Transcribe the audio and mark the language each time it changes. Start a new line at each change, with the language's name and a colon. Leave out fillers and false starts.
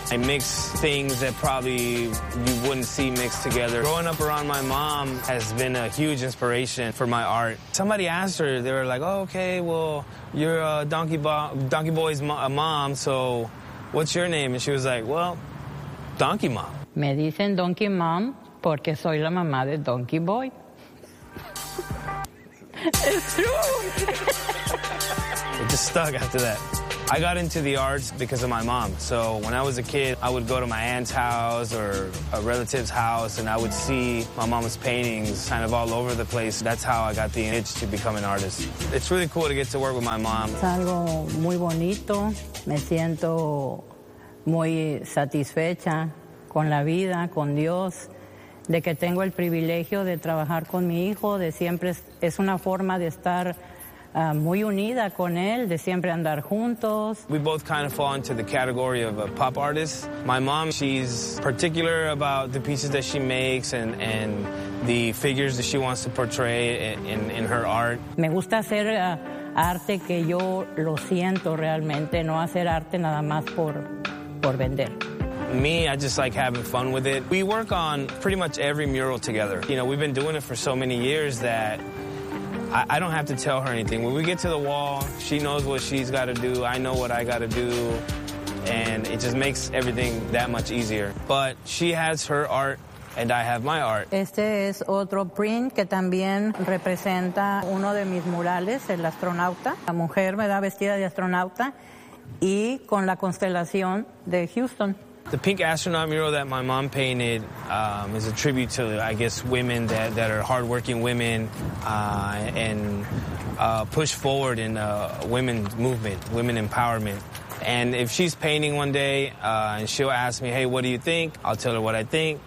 English: I mix things that probably you wouldn't see mixed together. Growing up around my mom has been a huge inspiration for my art. Somebody asked her, they were like, oh, okay, well, you're a Donkey Boy's mom, so what's your name? And she was like, well, Donkey Mom.
Spanish: Me dicen Donkey Mom porque soy la mamá de Donkey Boy.
English: It's true! It just stuck after that. I got into the arts because of my mom. So when I was a kid, I would go to my aunt's house or a relative's house, and I would see my mom's paintings kind of all over the place. That's how I got the itch to become an artist. It's really cool to get to work with my mom.
Spanish: Es algo muy bonito. Me siento muy satisfecha con la vida, con Dios, de que tengo el privilegio de trabajar con mi hijo, de siempre es una forma de estar muy unida con él, de siempre andar juntos.
English: We both kind of fall into the category of a pop artist. My mom, she's particular about the pieces that she makes and the figures that she wants to portray in her art.
Spanish: Me gusta hacer arte que yo lo siento realmente, no hacer arte nada más por vender.
English: Me, I just like having fun with it. We work on pretty much every mural together. You know, we've been doing it for so many years that I don't have to tell her anything. When we get to the wall, she knows what she's got to do. I know what I got to do. And it just makes everything that much easier. But she has her art and I have my art.
Spanish: Este es otro print que también representa uno de mis murales, el astronauta. La mujer me da vestida de astronauta y con la constelación de Houston.
English: The pink astronaut mural that my mom painted is a tribute to, I guess, women that are hardworking women and push forward in women's movement, women empowerment. And if she's painting one day and she'll ask me, hey, what do you think? I'll tell her what I think.